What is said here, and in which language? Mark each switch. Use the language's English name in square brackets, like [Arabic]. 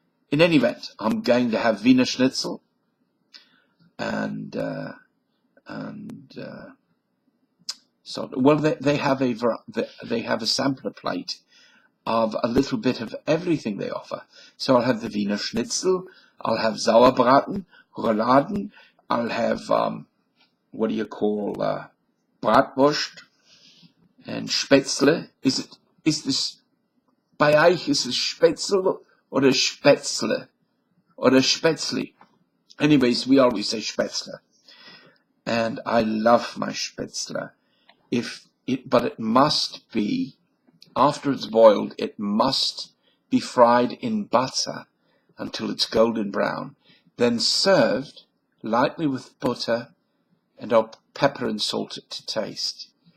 [English] In any event, I'm going to have Wiener Schnitzel and so well they have a sampler plate of a little bit of everything they offer. So I'll have the Wiener Schnitzel, I'll have Sauerbraten, Rouladen, I'll have what do you call Bratwurst and Spätzle. Is this [German] bei euch is es Spätzle oder Spätzle [English] or Spätzle? Anyways, we always say Spätzle. and I love my Spätzle. But it must be, after it's boiled, it must be fried in butter until it's golden brown, then served lightly with butter, and I'll pepper and salt it to taste.